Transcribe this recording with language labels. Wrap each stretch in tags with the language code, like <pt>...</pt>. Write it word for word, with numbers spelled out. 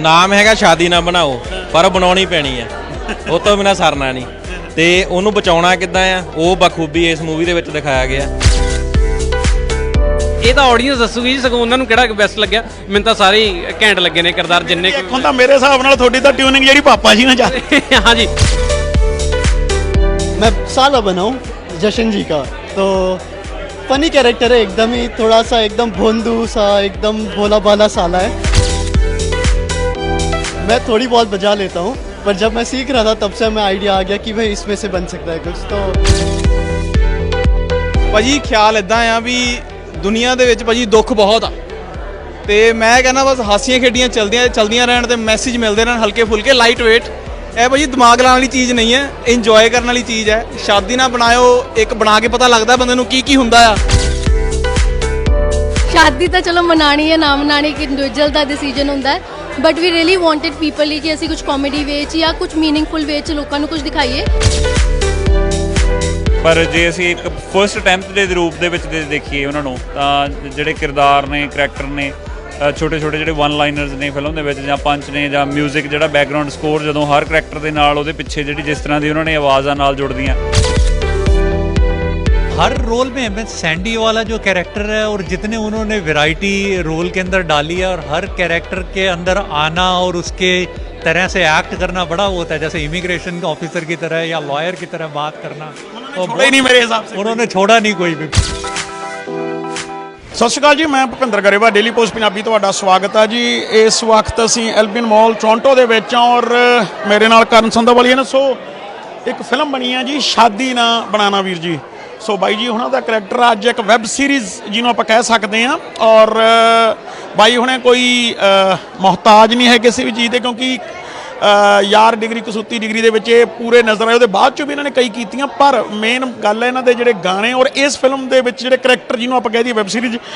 <pa>ਨਾਮ ਹੈਗਾ ਸ਼ਾਦੀ ਨਾ ਬਣਾਓ, ਪਰ ਬਣਾਉਣੀ ਪੈਣੀ ਆ, ਉਹ ਤੋਂ ਬਿਨਾਂ ਸਰਨਾ ਨਹੀਂ। ਤੇ ਉਹਨੂੰ ਬਚਾਉਣਾ ਕਿੱਦਾਂ ਆ ਉਹ ਬਖੂਬੀ ਇਸ ਮੂਵੀ ਦੇ ਵਿੱਚ ਦਿਖਾਇਆ ਗਿਆ। ਇਹ ਤਾਂ ਆਡੀਅנס ਦੱਸੂਗੀ ਜੀ, ਸਗੋਂ ਉਹਨਾਂ ਨੂੰ ਕਿਹੜਾ ਬੈਸਟ ਲੱਗਿਆ। ਮੈਨੂੰ ਤਾਂ ਸਾਰੇ ਹੀ ਘੈਂਟ ਲੱਗੇ ਨੇ ਕਿਰਦਾਰ ਜਿੰਨੇ ਕੁ- ਦੇਖੋ ਤਾਂ ਮੇਰੇ ਹਿਸਾਬ ਨਾਲ ਤੁਹਾਡੀ ਤਾਂ ਟਿਊਨਿੰਗ ਜਿਹੜੀ ਪਾਪਾ ਜੀ ਨਾਲ ਜਾ ਹਾਂਜੀ</pa> <hi>मैं साला बनाऊं जशन जी का, तो फनी कैरेक्टर है, एकदम ही थोड़ा सा एकदम भोंदू सा, एकदम भोला भाला साला है। मैं थोड़ी बहुत बजा लेता हूँ, पर जब मैं सीख रहा था तब से मैं आइडिया आ गया कि भाई इसमें से बन सकता है कुछ। तो</hi> <pa>ਭਾਜੀ ਖਿਆਲ ਇਦਾਂ ਆ ਵੀ ਦੁਨੀਆ ਦੇ ਵਿੱਚ ਭਾਜੀ ਦੁੱਖ ਬਹੁਤ ਆ, ਤੇ ਮੈਂ ਕਹਿੰਦਾ ਬਸ ਹਾਸੀਆਂ ਖੇਡੀਆਂ ਚਲਦੀਆਂ ਚਲਦੀਆਂ ਰਹਿਣ ਤੇ ਮੈਸੇਜ ਮਿਲਦੇ ਰਹਿਣ ਹਲਕੇ ਫੁਲਕੇ, ਲਾਈਟ ਵੇਟ। ਇਹ ਭਾਜੀ ਦਿਮਾਗ ਲਾਉਣ ਵਾਲੀ ਚੀਜ਼ ਨਹੀਂ ਹੈ, ਇੰਜੋਏ ਕਰਨ ਵਾਲੀ ਚੀਜ਼ ਹੈ। ਸ਼ਾਦੀ ਨਾ ਬਣਾਇਓ, ਇੱਕ ਬਣਾ ਕੇ ਪਤਾ ਲੱਗਦਾ ਬੰਦੇ ਨੂੰ ਕੀ ਕੀ ਹੁੰਦਾ ਆ। ਸ਼ਾਦੀ ਤਾਂ ਚਲੋ ਮਨਾਣੀ ਹੈ ਨਾ ਮਨਾਣੀ ਇੱਕ ਇੰਡੀਵਿਜੂਅਲ ਦਾ ਡਿਸੀਜਨ ਹੁੰਦਾ ਹੈ,</pa> <en>but we really wanted people</en> <pa>ਲਈ ਕਿ ਅਸੀਂ ਕੁਝ ਕਾਮੇਡੀ ਵੇ ਚ ਜਾਂ ਕੁਝ ਮੀਨਿੰਗਫੁਲ ਵੇ ਚ ਲੋਕਾਂ ਨੂੰ ਕੁਝ ਦਿਖਾਈਏ। ਪਰ ਜੇ ਅਸੀਂ ਇੱਕ ਫਰਸਟ ਅਟੈਂਪਟ ਦੇ ਰੂਪ ਦੇ ਵਿੱਚ ਦੇ ਦੇਖੀਏ ਉਹਨਾਂ ਨੂੰ, ਤਾਂ ਜਿਹੜੇ ਕਿਰਦਾਰ ਨੇ, ਕਰੈਕਟਰ ਨੇ, ਛੋਟੇ ਛੋਟੇ ਜਿਹੜੇ ਵਨ ਲਾਈਨਰਸ ਨੇ ਫਿਲਮ ਦੇ ਵਿੱਚ, ਜਾਂ ਪੰਚ ਨੇ, ਜਾਂ ਮਿਊਜ਼ਿਕ ਜਿਹੜਾ ਬੈਕਗ੍ਰਾਉਂਡ ਸਕੋਰ, ਜਦੋਂ ਹਰ ਕਰੈਕਟਰ ਦੇ ਨਾਲ ਉਹਦੇ ਪਿੱਛੇ ਜਿਹੜੀ ਜਿਸ ਤਰ੍ਹਾਂ ਦੀ ਉਹਨਾਂ ਨੇ ਆਵਾਜ਼ਾਂ ਨਾਲ ਜੁੜਦੀਆਂ।</pa> <hi>हर रोल में मैं सैंडी वाला जो कैरेक्टर है और जितने उन्होंने वैरायटी रोल के अंदर डाली है, और हर कैरेक्टर के अंदर आना और उसके तरह से एक्ट करना बड़ा वो होता है, जैसे इमिग्रेशन ऑफिसर की तरह या लॉयर की तरह बात करना। और छोड़ा ही नहीं मेरे हिसाब से। उन्होंने छोड़ा नहीं कोई भी।</hi> <pa>ਸਤਿ ਸ਼੍ਰੀ ਅਕਾਲ ਜੀ, ਮੈਂ ਭੁਪਿੰਦਰ ਗਰੇਵਾ, ਡੇਲੀ ਪੋਸਟ ਪੰਜਾਬੀ ਤੁਹਾਡਾ ਸਵਾਗਤ ਹੈ ਜੀ। ਇਸ ਵਕਤ ਅਸੀਂ ਐਲਬਿਨ ਮਾਲ ਟੋਰਾਂਟੋ ਦੇ ਵਿੱਚ ਹਾਂ ਔਰ ਮੇਰੇ ਨਾਲ ਕਰਨ ਸੰਧੋਵਾਲੀਆ ਨੇ। ਸੋ ਇੱਕ ਫਿਲਮ ਬਣੀ ਹੈ ਜੀ ਸ਼ਾਦੀ ਨਾ ਬਣਾਣਾ ਵੀਰ ਜੀ। ਸੋ ਬਾਈ ਜੀ ਉਹਨਾਂ ਦਾ ਕਰੈਕਟਰ ਅੱਜ ਇੱਕ ਵੈਬ ਸੀਰੀਜ਼ ਜਿਹਨੂੰ ਆਪਾਂ ਕਹਿ ਸਕਦੇ ਹਾਂ, ਔਰ ਅ, ਬਾਈ ਹੁਣੇ ਕੋਈ ਅ, ਮੁਹਤਾਜ ਨਹੀਂ ਹੈ ਕਿਸੇ ਵੀ ਚੀਜ਼ ਦੇ, ਕਿਉਂਕਿ ਅ, ਯਾਰ ਡਿਗਰੀ ਕਸੂਤੀ ਡਿਗਰੀ ਦੇ ਵਿੱਚ ਇਹ ਪੂਰੇ ਨਜ਼ਰ ਆਏ। ਉਹਦੇ ਬਾਅਦ ਚੋਂ ਵੀ ਇਹਨਾਂ ਨੇ ਕਈ ਕੀਤੀਆਂ, ਪਰ ਮੇਨ ਗੱਲ ਹੈ ਇਹਨਾਂ ਦੇ ਜਿਹੜੇ ਗਾਣੇ ਔਰ ਇਸ ਫਿਲਮ ਦੇ ਵਿੱਚ ਜਿਹੜੇ ਕਰੈਕਟਰ ਜਿਹਨੂੰ ਆਪਾਂ ਕਹਿ ਦਈਏ ਵੈਬ ਸੀਰੀਜ਼।</pa>